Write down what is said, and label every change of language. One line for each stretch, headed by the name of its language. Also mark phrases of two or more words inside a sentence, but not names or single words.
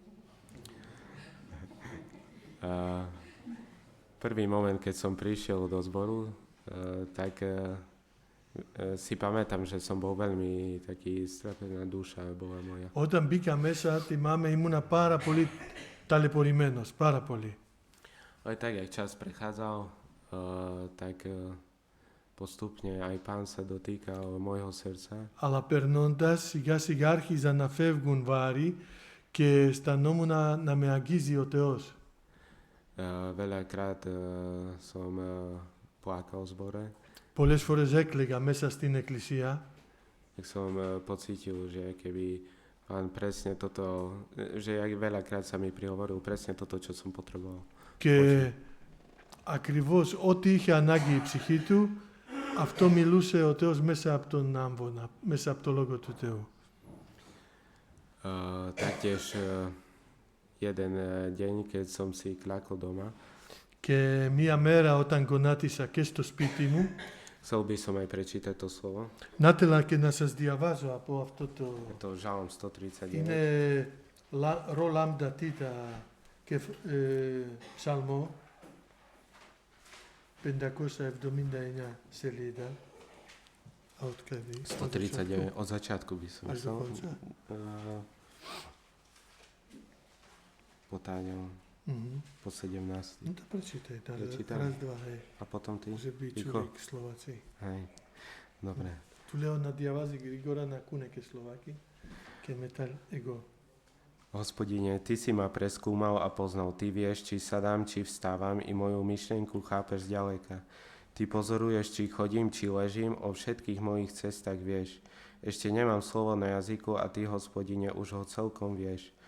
Slovak: Prvý moment, keď som prišiel do zboru, tak si pamätám, že som bol veľmi taký stratená duša bola moja.
Greek: Όταν μπήκα μέσα, θυμάμαι, ήμουνα πάρα πολύ ταλαιπωρημένος, πάρα πολύ.
Slovak: Ale tak, jak čas prechádzal, tak postupne aj Pán sa dotýkal môjho srdca.
Greek: Αλλά περνώντας, σιγά σιγά άρχιζαν να φεύγουν βάρη και αισθανόμουν να με αγγίζει ο Θεός.
Slovak: Veľakrát som plakal v zbore.
Greek: Πολλές φορές έκλαιγα μέσα στην εκκλησία.
Slovak: Tak som pocítil, že keby Pán presne toto, že veľakrát sa mi prihovoril presne toto, čo som potreboval.
Greek: Και ακριβώς ό,τι είχε ανάγκη η ψυχή του, αυτό μιλούσε ο Θεός μέσα από τον άμβονα, μέσα από το Λόγο του Θεού.
Slovak: Taktiež jeden deň, keď som si kľakol doma.
Greek: Και μία μέρα όταν γονάτισα και στο σπίτι μου,
Slovak: Chcel by som aj prečítať to slovo.
Greek: να ήθελα και να σας διαβάζω από αυτό το...
Slovak: Je to Žalm 139.
Greek: Είναι ρο λάμδα τίτα και ψαλμό, 579 σελίδα.
Slovak: 139, od začiatku by som chcel. Potáňal po 17. No to prečítaj, Prečítam. raz, dva, hej. A potom ty? Že by Ticho. čuli Slováci. Hej, dobre.
Greek: Του λέω να διαβάζει γρήγορα να ακούνε και Σλοβάκοι και μετά εγώ.
Slovak: Hospodine, Ty si ma preskúmal a poznal. Ty vieš, či sadám, či vstávam, i moju myšlienku chápeš zďaleka. Ty pozoruješ, či chodím, či ležím, o všetkých mojich cestách vieš. Ešte nemám slovo na jazyku a Ty, Hospodine, už ho celkom vieš.